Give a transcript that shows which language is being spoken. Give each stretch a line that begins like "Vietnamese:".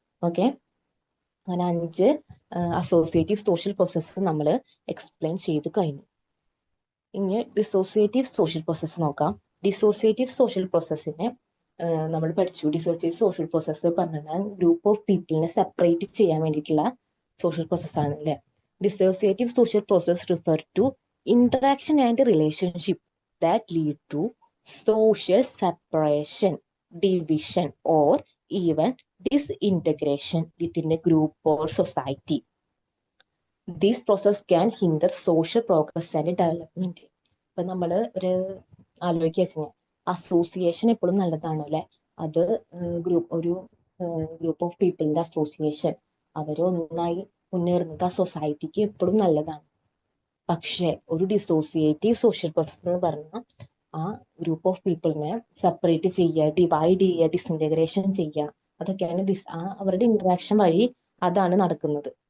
Malayalam: Okay, അങ്ങനെ 5 associative social process നമ്മൾ explain ചെയ്ത് കഴിഞ്ഞു. ഇനി ഡിസോസിയേറ്റീവ് സോഷ്യൽ പ്രോസസ്സ് നോക്കാം. ഡിസോസിയേറ്റീവ് സോഷ്യൽ പ്രോസസ്സിനെ നമ്മൾ പഠിച്ചു. ഡിസോസിയേറ്റീവ് സോഷ്യൽ പ്രോസസ്സ് പറഞ്ഞാൽ ഗ്രൂപ്പ് ഓഫ് പീപ്പിളിനെ സെപ്പറേറ്റ് ചെയ്യാൻ വേണ്ടിയിട്ടുള്ള സോഷ്യൽ പ്രോസസ് ആണ് അല്ലേ.
English: Dissociative social process refer to interaction and relationship that lead to social separation, division, or even disintegration within a group or society. This process can hinder social progress and development.
Malayalam: ഇപ്പൊ നമ്മൾ ഒരു ആലോചിക്കുക വെച്ചാൽ association എപ്പോഴും നല്ലതാണ് അല്ലെ. അത് ഒരു ഗ്രൂപ്പ് ഓഫ് പീപ്പിളിന്റെ അസോസിയേഷൻ അവർ ഒന്നായി മുന്നേറുന്നത് ആ സൊസൈറ്റിക്ക് എപ്പോഴും നല്ലതാണ്. പക്ഷെ ഒരു ഡിസോസിയേറ്റീവ് സോഷ്യൽ പ്രോസസ് എന്ന് പറഞ്ഞാൽ ആ ഗ്രൂപ്പ് ഓഫ് പീപ്പിളിനെ സെപ്പറേറ്റ് ചെയ്യുക, ഡിവൈഡ് ചെയ്യുക, ഡിസിൻറ്റഗ്രേഷൻ ചെയ്യുക, അതൊക്കെയാണ് അവരുടെ ഇന്ററാക്ഷൻ വഴി അതാണ് നടക്കുന്നത്.